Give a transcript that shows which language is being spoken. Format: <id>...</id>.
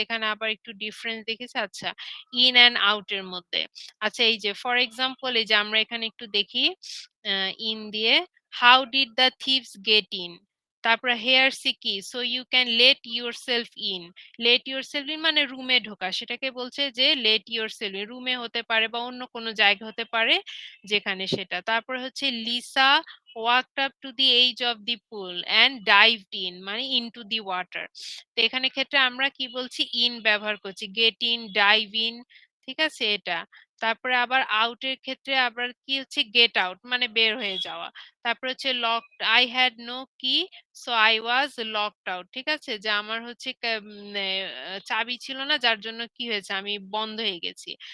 <bn>এখানে আবার একটু ডিফারেন্স দেখেছি। আচ্ছা, ইন অ্যান্ড আউট এর মধ্যে, আচ্ছা এই যে ফর এক্সাম্পল, এই যে আমরা এখানে একটু দেখি ইন দিয়ে,</bn> <en>How did the thieves get in.</en> <bn>তারপরে হেয়ার সি কি,</bn> <en>so you can let yourself in,</en> <bn>let your self in মানে রুমে ঢোকা, সেটাকে বলছে যে লেট ইউর সেলফ ইন, রুমে হতে পারে বা অন্য কোনো জায়গা হতে পারে যেখানে সেটা। তারপরে হচ্ছে</bn> <en>Lisa walked up to the edge of the pool and dived in</en> <bn>মানে</bn> <en>into the water।</en> <bn>তো এখানে ক্ষেত্রে আমরা কি বলছি, ইন ব্যবহার করছি, গেট ইন, ডাইভ ইন, ঠিক আছে এটা। তারপরে আবার আউটের ক্ষেত্রে আবার কি হচ্ছে, গেট আউট মানে বের হয়ে যাওয়া। তারপর হচ্ছে</bn> <en>Locked, I had no key so I was locked out, ঠিক আছে।</en> <bn>যে আমার হচ্ছে চাবি ছিল না, যার জন্য কি হয়েছে, আমি বন্ধ হয়ে গেছি।</bn>